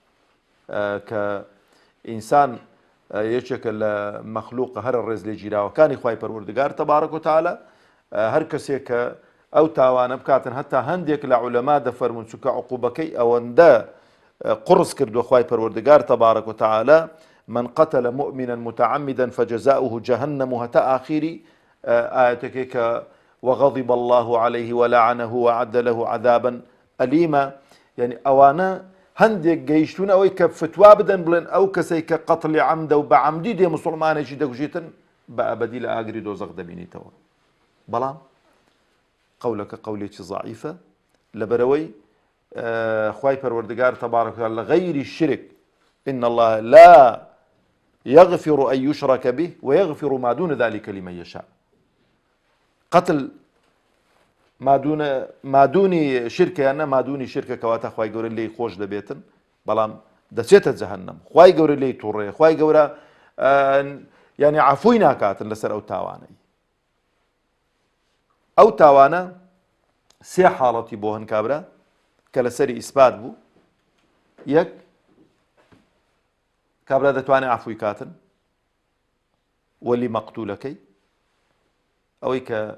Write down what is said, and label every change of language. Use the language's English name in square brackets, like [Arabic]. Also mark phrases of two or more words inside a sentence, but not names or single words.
[Central Kurdish] کە ئینسان یەکێکە لە مەخلووق هەرە ڕێز لێ گیراوەکانی خوای پەروەردگار [Arabic] تەبارەک و تەعالە [Central Kurdish] هەر کەسێک کە ئەو تاوانە بکاتن هەتا هەندێک لە عولەما دەفەرمون چونکە عقوبەکەی ئەوەندە قڕس کردووە خوای پەروەردگار [Arabic] تەبارەک و تەعالە من قتل مؤمنا متعمدا فجزاؤه جهنم [Central Kurdish] هەتا ئاخیری ئاەتەکەی کە [Arabic] وغضب الله عليه ولعنه وعد له عذابا أليما [Central Kurdish] يعني ئەوانە هەندێک گەیشتون ئەوەی کە فتوا بدەن بڵێن ئەو کەسەی کە قەتڵی عەمدە و بە عەمدی دێ موسڵمانێکی دەکوژێتن بە ئەبەدی لە ئاگری دۆزەخ دەبینیتەوە بەڵام قەولەکە قەولێکی ضعیفە لەبەرەوەی خوای پەروەردگار [Arabic] تەبارەک و تەعالە [Central Kurdish] لە غەیری الشرك [Arabic] إن الله لا يغفر أن يشرك به ويغفر ما دون ذلك لمن يشاء [Central Kurdish] قتل مادونی شرکیانە مادونی شرکە کەواتە خوای گەورە لێی خۆش دەبێتن بەڵام دەچێتە جەهەنەم خوای گەورە لێی تووڕێ خوای گەورە یعنی عەفوی ناکاتن لەسەر ئەو تاوانەی ئەو تاوانە سێ حاڵەتی بۆ هەن کابرا کە لەسەری ئیسبات بوو یەک کابرا دەتوانێت عەفوی کاتن وەلی مەقتولەکەی ئەوەی کە